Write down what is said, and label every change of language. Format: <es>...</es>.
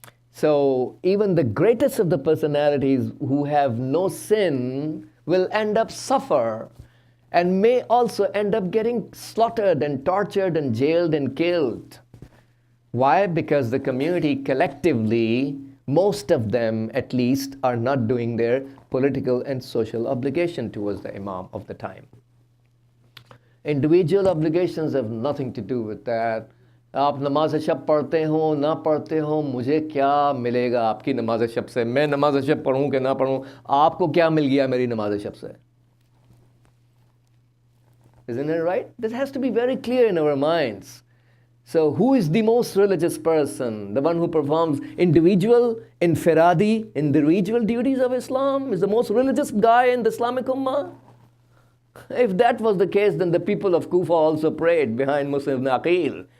<en>So even the greatest of the personalities who have no sin will end up suffer, and may also end up getting slaughtered and tortured and jailed and killed. Why? Because the community collectively, most of them at least, are not doing their political and social obligation towards the Imam of the time. Individual obligations have nothing to do with that.</en> <hi>आप नमाज शब पढ़ते हो ना पढ़ते हो, मुझे क्या मिलेगा आपकी नमाज शब से? मैं नमाज शब पढ़ूं कि ना पढ़ूं, आपको क्या मिल गया मेरी नमाज शब से?</hi> <en>Isn't it right? This has to be very clear in our minds. So who is the most religious person? The one who performs individual duties of Islam is the most religious guy in the Islamic Ummah? If that was the case, then the people of Kufa also prayed behind Muslim ibn Aqil.</en>